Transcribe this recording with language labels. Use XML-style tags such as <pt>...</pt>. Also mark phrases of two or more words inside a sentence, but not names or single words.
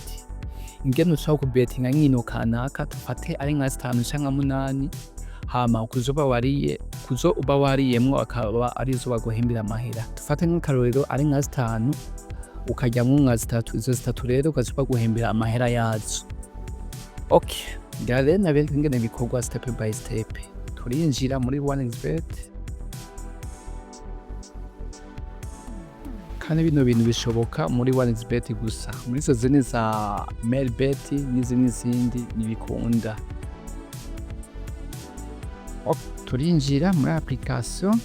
<rn>Ingene ushobora kubetinga nkino kanaka tufate ari nka 5 canke 8 hama kuzo uba wariyemwo akaba arizo baguhimbira amahera. Tufate nk'akarorero ari nka 5 ukaryamwo nka 3, izo 3 rero ukaza baguhimbira amahera yazo. Okay, ngira rero nabereke ingene bikorwa</rn> <en>step by step.</en> <rn>Turinjira muri Wotsindira. Kandi bino bintu bishoboka muri Wotsindira gusa. Muri izo zindi za Melbet n'izindi nibikunda. Turinjira muri application.</rn>